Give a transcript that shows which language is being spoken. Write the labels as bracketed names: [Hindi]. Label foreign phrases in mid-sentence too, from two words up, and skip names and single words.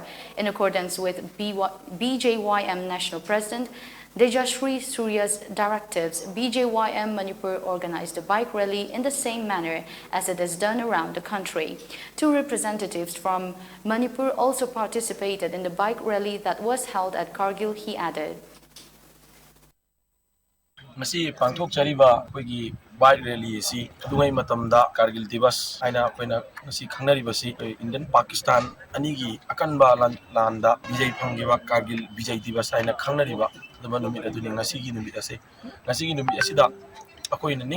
[English] In accordance with BJYM National President Dejashri Surya's directives, BJYM Manipur organized the bike rally in the same manner as it is done around the country. Two representatives from Manipur also participated in the bike rally that was held at Kargil, he added. [Manipuri] Masi pangthok chariba koigi [English] bike rally [Manipuri] si dungai matamda Kargil Divas aina koina masi khangnari basi Indian Pakistan anigi akanba landa bijay phangiba Kargil Bijay Divas aina khangnari ba dama numit aduni ngasigi numit asida akoina ning